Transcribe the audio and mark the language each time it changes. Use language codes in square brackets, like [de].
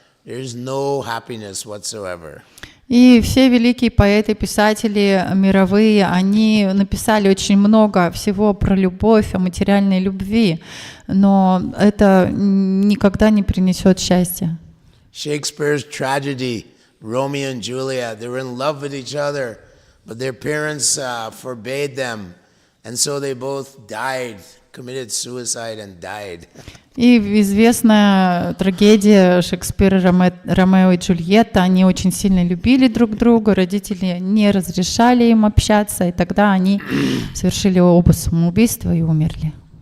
[en] There's no happiness whatsoever. [ru] И все великие поэты, писатели мировые, они написали очень много всего про любовь, о материальной любви, но это никогда не принесет счастья. [en] Shakespeare's tragedy, Romeo and Juliet, they were in love with each other, but their parents forbade them, and so they both died, committed suicide and died. [ru] И известная трагедия Шекспира «Ромео и Джульетта», они очень сильно любили друг друга, родители не разрешали им общаться, и тогда они совершили оба самоубийства и умерли.